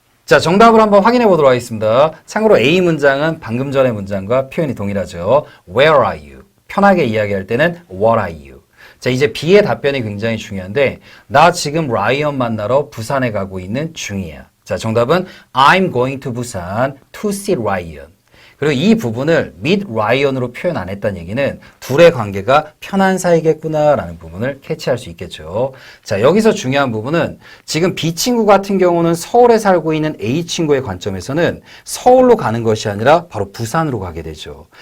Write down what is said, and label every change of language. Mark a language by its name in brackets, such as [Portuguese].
[Korean] 자, 정답을 한번 확인해 보도록 하겠습니다. 참고로 A 문장은 방금 전의 문장과 표현이 동일하죠. [English] Where are you? [Korean] 편하게 이야기할 때는 [English] What are you? [Korean] 자, 이제 B의 답변이 굉장히 중요한데 나 지금 라이언 만나러 부산에 가고 있는 중이야. 자, 정답은 [English] I'm going to Busan to see Ryan. [Korean] 그리고 이 부분을 meet Ryan으로 표현 안 했다는 얘기는 둘의 관계가 편한 사이겠구나라는 부분을 캐치할 수 있겠죠. 자, 여기서 중요한 부분은 지금 B 친구 같은 경우는 서울에 살고 있는 A 친구의 관점에서는 서울로 가는 것이 아니라 바로 부산으로 가게 되죠.